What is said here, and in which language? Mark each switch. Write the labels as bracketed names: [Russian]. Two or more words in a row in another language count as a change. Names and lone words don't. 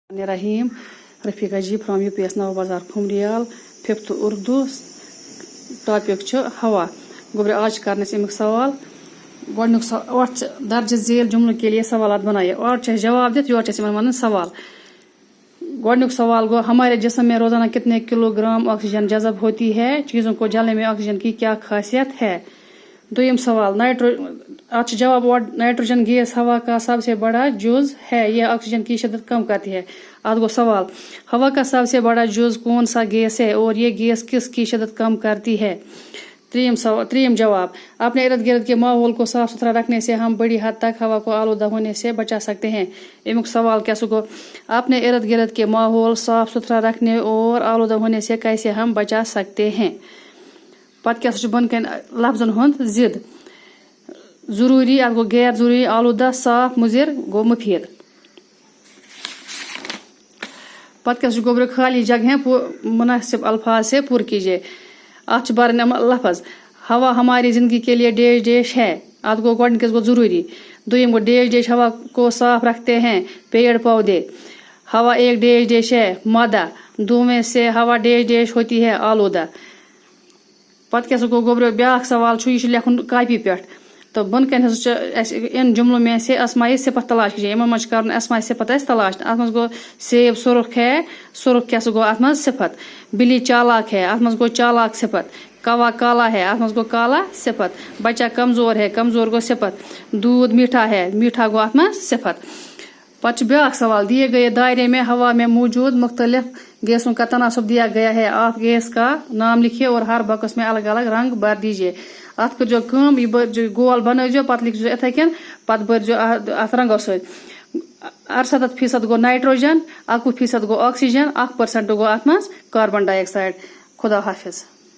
[English] Rahim, Rafiqa ji from UPS Navbazar Khumriyal, 5th Urdu, topic [Kashmiri] چھُ ہوا. گوبرے آج کرنے سے امیک سوال گۄڈنیُک [Urdu] درج ذیل جملوں کے لیے سوالات بنائیے [Kashmiri] اور چھِ جواب دِتھ یورٕ چھِ اَسہِ یِمن وَنُن سوال. گۄڈنیُک سوال گوٚو [Urdu] ہمارے جسم میں روزانہ کتنے کلو گرام آکسیجن جذب ہوتی ہے, چیزوں کو جلنے میں آکسیجن کی کیا خاصیت ہے. [Kashmiri] دویم سوال اتھ چھُ جواب [Urdu] نائٹروجن گیس ہوا کا سب سے بڑا جز ہے, یہ آکسیجن کی شدت کم کرتی ہے. [Kashmiri] اتھ گوٚو سوال [Urdu] ہوا کا سب سے بڑا جز کون سا گیس ہے اور یہ گیس کس کی شدت کم کرتی ہے. [Kashmiri] تریم جواب [Urdu] اپنے ارد گرد کے ماحول کو صاف ستھرا رکھنے سے ہم بڑی حد تک ہوا کو آلودہ ہونے سے بچا سکتے ہیں. [Kashmiri] امیک سوال کیا سو گو [Urdu] اپنے ارد گرد کے ماحول صاف ستھرا رکھنے اور آلودہ ہونے سے کیسے ہم بچا سکتے ہیں. [Kashmiri] پتہ کیا سا بن کن لفظن ہند ضد ضروری اتھ گو غیر ضروری آلودہ صاف مضر گو مفید. پتہ کیا سا گوبر [Urdu] خالی جگہیں مناسب الفاظ سے پر کیجیے. [Kashmiri] اتھ بارن لفظ [Urdu] ہوا ہماری زندگی کے لیے ڈیش ڈیش ہے. [Kashmiri] اتھ گو گۄڈنِکِس گو [Urdu] ضروری. [Kashmiri] دویم گو [Urdu] ڈیش ڈیش ہوا کو صاف رکھتے ہیں پیڑ پودے. ہوا ایک ڈیش ڈیش ہے مادہ. دونوں سے ہوا ڈیش ڈیش ہوتی ہے آلودہ. [Kashmiri] پتہ کیا سا گو گوبر بیاکھ سوال چھُ, یہ چھُ لیکھُن کاپی پٮ۪ٹھ تو بن کن [Urdu] ان جملوں میں سے اسمائی صفت تلاش کیجیے. [Kashmiri] یمن منٛز چھُ کرُن اسمائی صفت اسہِ تلاش. اتھ منٛز گو [Urdu] سیب سرخ ہے, [Kashmiri] سرخ کیا سا گو اتھ منٛز صفت. [Urdu] بلی چالاک ہے, [Kashmiri] اتھ منٛز گو چالاک صفت. [Urdu] کوا کالا ہے, [Kashmiri] اتھ منٛز گو کالا صفت. [Urdu] بچہ کمزور ہے, [Kashmiri] کمزور گو صفت. [Urdu] دودھ میٹھا ہے, [Kashmiri] میٹھا گو اتھ منٛز صفت. پتہ چھُ بیاکھ سوال [Urdu] دیے گئے دائرے میں ہوا میں موجود مختلف گیسوں کا تناسب دیا گیا ہے, آپ گیس کا نام لکھیے اور ہر باکس میں الگ الگ رنگ بھر دیجیے. [Kashmiri] اتھ کر جو کٲم یہ بھرزو گول بنٲیزیو پتہٕ لیکھزیو اتھے کن پتہٕ بھرزیو اتھ رنگو سۭتۍ. 68% گو نائٹروجن, 21% گو آکسیجن, 1% گو اتھ منٛز [English] carbon dioxide. [Kashmiri] خدا حافظ.